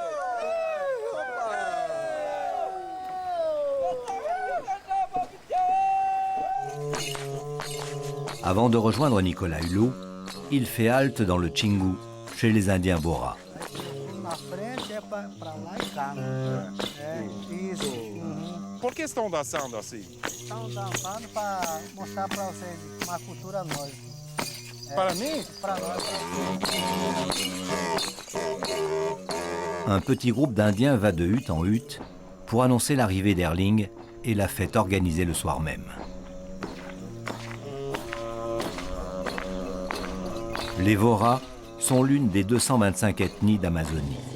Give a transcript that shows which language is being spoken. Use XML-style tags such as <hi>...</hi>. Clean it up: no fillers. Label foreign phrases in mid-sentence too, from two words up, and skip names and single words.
<fr>Avant de rejoindre Nicolas Hulot, il fait halte dans le Xingu, chez les Indiens Vora.</fr> <pt>Por que estão dançando assim? Estão dançando para mostrar para vocês uma cultura nova. Para mim? Para nós.</pt> <fr>Un petit groupe d'Indiens va de hutte en hutte pour annoncer l'arrivée d'Erling et la fête organisée le soir même. Les Vora sont l'une des 225 ethnies d'Amazonie.</fr>